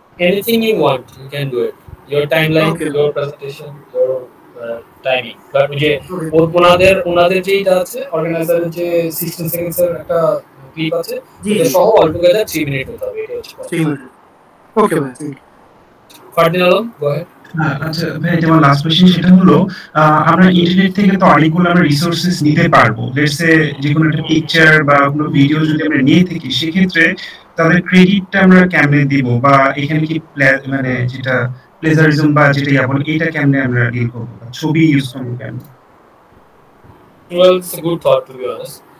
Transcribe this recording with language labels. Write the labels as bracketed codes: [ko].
[en] Anything you want, you can do it. Your timeline, your presentation, your timing. [bn] But যে ওনাদের যেটা আছে, অর্গানাইজারের যে 16 seconds এর একটা ক্লিপ আছে, এটা সহ অল টুগেদার 3 মিনিট হতে হবে। এটা হচ্ছে 3 মিনিট। ওকে ভাই, [en] Fardin Alam, go ahead. [bn] আচ্ছা ভাই, যেমন লাস্ট কোশ্চেন সেটা হলো, আমরা ইন্টারনেট থেকে তো অনেকগুলো আমরা রিসোর্সেস নিতে পারবো। লেটস সে যে কোনো একটা পিকচার বা কোনো ভিডিও যদি আমরা নিয়ে থাকি, সেক্ষেত্রে তাদের ক্রেডিটটা আমরা কেমনে দিব, বা এখানে কি মানে যেটা প্লেজারিজম বা যেটা বলে এটা কেমনে আমরা ডিল করব, ছবি ইউজ করব কেমনে? [en] Well, it's a good thought to be honest.